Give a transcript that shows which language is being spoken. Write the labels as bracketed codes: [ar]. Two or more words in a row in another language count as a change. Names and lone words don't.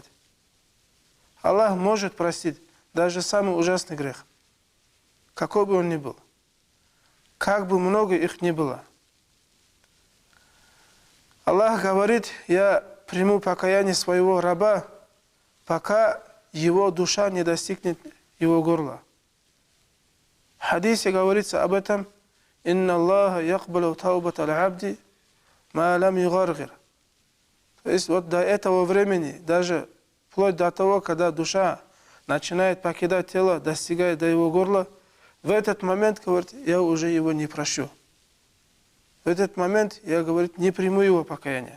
[ru] Аллах может простить даже самый ужасный грех, какой бы он ни был, как бы много их ни было. Аллах говорит: я приму покаяние своего раба, пока его душа не достигнет его горла. В хадисе говорится об этом: [ar] «إن الله يقبل توبة العبد ما لم يغرغر». [ru] То есть вот до этого времени, даже вплоть до того, когда душа начинает покидать тело, достигает до его горла, в этот момент, говорит, я уже его не прощу. В этот момент я, говорит, не приму его покаяние.